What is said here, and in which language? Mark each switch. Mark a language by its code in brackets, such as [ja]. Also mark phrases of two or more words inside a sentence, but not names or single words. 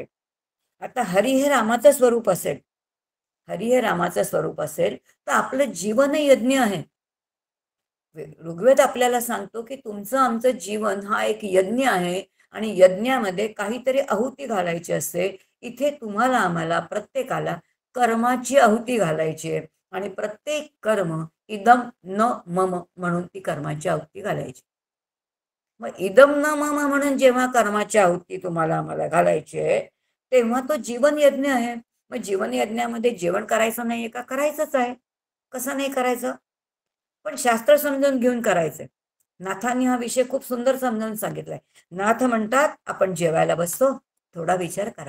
[mr] आता हरी हे रामाचं स्वरूप असेल, हरी हे रामाचं स्वरूप असेल तर आपलं जीवन यज्ञ आहे. ऋग्वेद आपल्याला सांगतो की तुमचं आमचं जीवन हा एक यज्ञ आहे. आणि यज्ञामध्ये काहीतरी आहुती घालायची असते. इथे तुम्हाला आम्हाला प्रत्येकाला कर्माची आहुती घालायची आहे. आणि प्रत्येक कर्म [sa] इदम न मम [mr] म्हणून ती कर्माची आहुती घालायची. मग [sa] इदम न मम [mr] म्हणून जेव्हा कर्माची आहुती तुम्हाला आम्हाला घालायची आहे तेव्हा तो जीवन यज्ञ आहे. मग जीवन यज्ञामध्ये जेवण करायचं नाहीये का? करायचंच आहे. कसं नाही करायचं? पण शास्त्र समजून घेऊन करायचंय. नाथांनी हा विषय खूप सुंदर समजावून सांगितलाय. नाथ म्हणतात आपण जेवायला बसतो, थोडा विचार करा.